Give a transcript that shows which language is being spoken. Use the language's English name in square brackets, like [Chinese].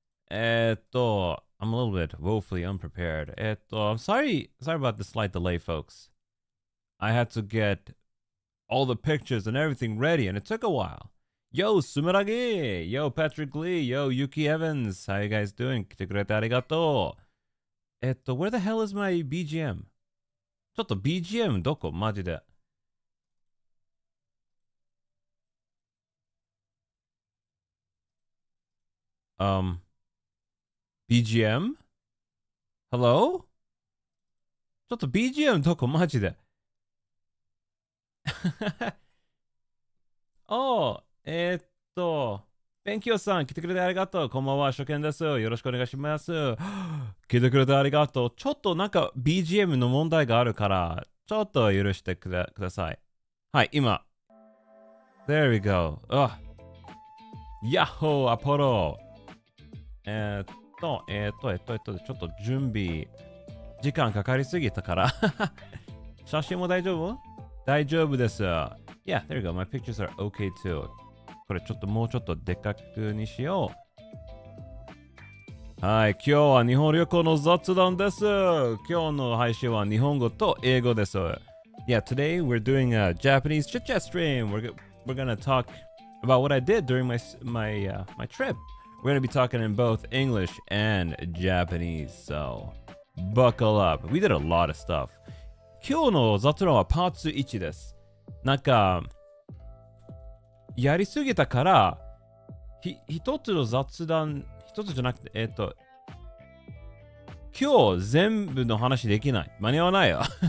[English] I'm a little bit woefully unprepared. I'm sorry about the slight delay, folks. I had to get all the pictures and everything ready, and it took a while. Yo, Sumeragi! Yo, Patrick Lee! Yo, Yuki Evans! How you guys doing? [Japanese] 来てくれてありがとう. [English] Where the hell is my BGM? [Japanese] ちょっと BGM どこマジで。 [English] BGM? Hello? [Japanese] ちょっと BGM どこマジで。お勉強さん来てくれてありがとう。こんばんは、初見です。よろしくお願いします。来てくれてありがとう。ちょっとなんか BGM の問題があるから、ちょっと許してください。はい、今。 [English] There we go. [Japanese] ヤッホー、アポロ。ちょっと準備、時間かかりすぎたから。写真も大丈夫？大丈夫です。 [English] Yeah, there you go. My pictures are okay too. [Japanese] これちょっともうちょっとでかくにしよう。はい、今日は日本旅行の雑談です。今日の配信は日本語と英語です。 [English] Yeah, today we're doing a Japanese chit chat stream. We're gonna talk about what I did during my trip. We're gonna be talking in both English and Japanese. So buckle up. We did a lot of stuff. [Japanese] 今日の雑談はパーツ1です。なんかやりすぎたから一つの雑談一つじゃなくて今日全部の話できない。間に合わないよ。